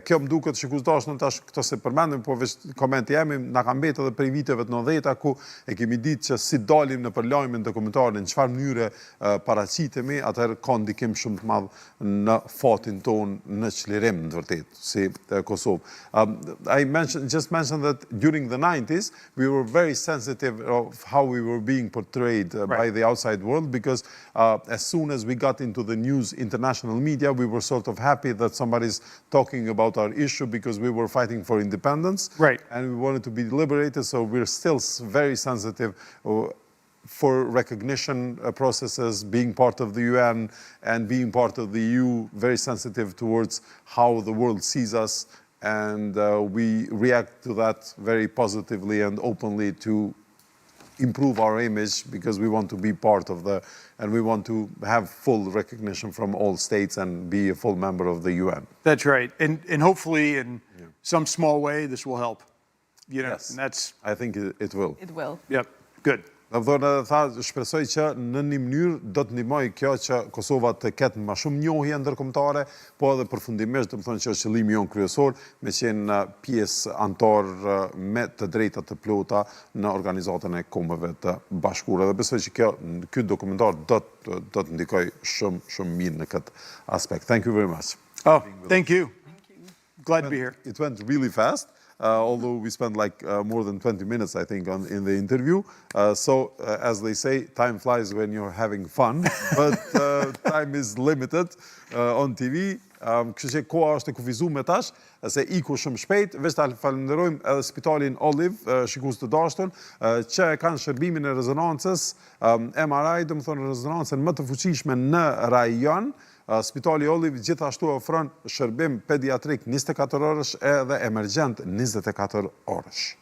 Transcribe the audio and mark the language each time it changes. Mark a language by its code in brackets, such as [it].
[sq] Kjo më duket, sikur dashnë tash këto se përmendëm, po veç komenti jemi na ka mbetë edhe prej viteve të 90-ta ku e kemi ditë që si dalim në përlajmin dokumentarin, në çfarë mënyre paraqitemi, atëherë ka ndikim shumë të madh në fatin ton në çlirim, në të vërtetë, si Kosovë. [en] I just mentioned that during the 90s we were very sensitive of how we were being portrayed by the outside world, because as soon as we got into the news, international media, we were sort of happy that somebody's talking about our issue, because we were fighting for independence. Right. And we wanted to be liberated, so we're still very sensitive for recognition processes, being part of the UN and being part of the EU, very sensitive towards how the world sees us, and we react to that very positively and openly to improve our image, because we want to be part of and we want to have full recognition from all states and be a full member of the UN. That's right. And hopefully in some small way this will help. You know, yes. And that's, I think it will. It will. Yep. Good. [sq] Dhe thonë edhe tha, shpresoj që në një mënyrë do të ndihmoj kjo që Kosova të ketë më shumë njohje ndërkombëtare, po edhe përfundimisht, do të thonë që është qëllimi jon kryesor, me qenë pjesë antar me të drejta të plota në organizatën e Kombeve të Bashkuara. Dhe besoj që ky dokumentar do të ndikoj shumë mirë në këtë aspekt. [en] Thank you very much. Oh, thank you. Glad to be here. It went really fast. Although we spent like more than 20 minutes, I think, in the interview. So, as they say, time flies when you're having fun, but time is limited on TV. [sq] Kështu që koha është e kufizuar me tash, se iku shumë shpejt. Veç ta falenderojmë edhe Spitalin Olive, shikues të dashur, që e kanë shërbimin e rezonancës MRI, domethënë rezonancën më të fuqishme në rajon. Spitali Olive gjithashtu ofron shërbim pediatrik 24 orësh edhe emergjent 24 orësh.